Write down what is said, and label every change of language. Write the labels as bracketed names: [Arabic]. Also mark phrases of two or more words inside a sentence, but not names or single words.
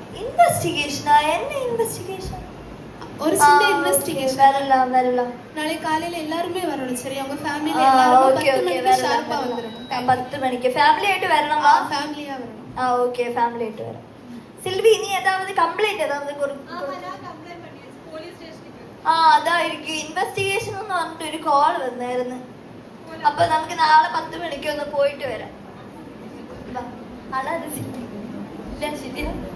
[Tamil] இன்வெஸ்டிகேஷனா? என்ன இன்வெஸ்டிகேஷன்? ஒரு சின்ன இன்வெஸ்டிகேஷன். வரலாம் வரலாம். நாளைக்கு காலையில எல்லாருமே வரணும் சரியா? உங்க ஃபேமிலில எல்லாரும் ஓகே 10 ஓகே மணிக்கு ஷார்ப்பா வந்துடணும். 10 மணிக்கு ஃபேமிலி ஆயிட்டு வரணுமா? ஃபேமிலியா வரணும். ஓகே ஃபேமிலி ஆயிட்டு வரேன். சில்வி, நீ ஏதாவது கம்ப்ளைண்ட் ஏதாவது [Malayalam] അതാ എനിക്ക് ഇൻവെസ്റ്റിഗേഷൻ എന്ന് പറഞ്ഞിട്ട് ഒരു കോൾ വന്നായിരുന്നു. അപ്പൊ നമുക്ക് നാളെ 10 മണിക്ക് ഒന്ന് പോയിട്ട് വരാം. അതാണ് ഇല്ല ശരിയാ.